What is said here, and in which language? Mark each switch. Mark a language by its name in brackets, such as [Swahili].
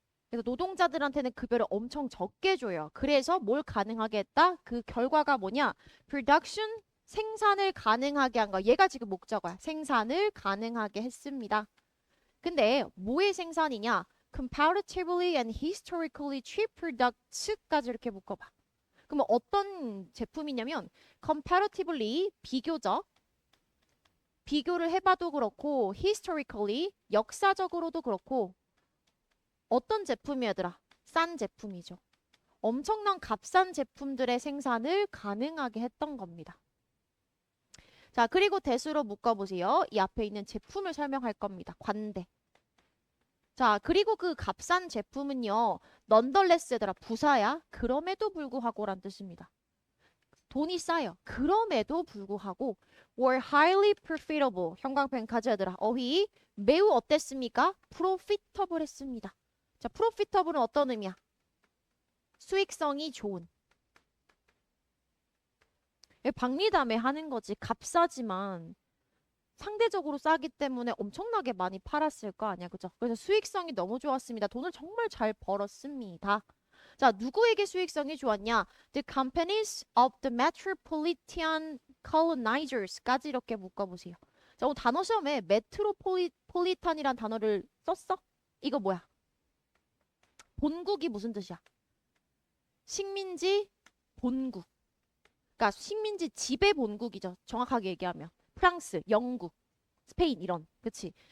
[Korean] 그래서 노동자들한테는 급여를 엄청 적게 줘요. 그래서 뭘 가능하게 했다? 그 결과가 뭐냐? production, 생산을 가능하게 한 거. 얘가 지금 목적어야. 생산을 가능하게 했습니다. 근데 뭐의 생산이냐? [English] comparatively and historically cheap products까지 [Korean] 이렇게 묶어봐. 그러면 어떤 제품이냐면 comparatively 비교적 비교를 해봐도 그렇고 historically 역사적으로도 그렇고 어떤 제품이 얘들아? 싼 제품이죠. 엄청난 값싼 제품들의 생산을 가능하게 했던 겁니다. 자, 그리고 대수로 묶어보세요. 이 앞에 있는 제품을 설명할 겁니다. 관대. 자, 그리고 그 값싼 제품은요. nonetheless 얘들아 부사야. 그럼에도 불구하고란 뜻입니다. 돈이 싸요. 그럼에도 불구하고 [English] were highly profitable. [Korean] 형광펜 가져야들아. 어휘 매우 어땠습니까? profitable 했습니다. 자, profitable은 어떤 의미야? 수익성이 좋은. 박리담에 하는 거지. 값싸지만 상대적으로 싸기 때문에 엄청나게 많이 팔았을 거 아니야. 그죠? 그래서 수익성이 너무 좋았습니다. 돈을 정말 잘 벌었습니다. 자, 누구에게 수익성이 좋았냐? [English] The companies of the metropolitan colonizers까지 [Korean] 이렇게 묶어보세요. 자, 오늘 단어 시험에 메트로폴리탄이란 단어를 썼어? 이거 뭐야? 본국이 무슨 뜻이야? 식민지 본국. 그러니까 식민지 지배 본국이죠. 정확하게 얘기하면. 프랑스, 영국, 스페인 이런. 그치?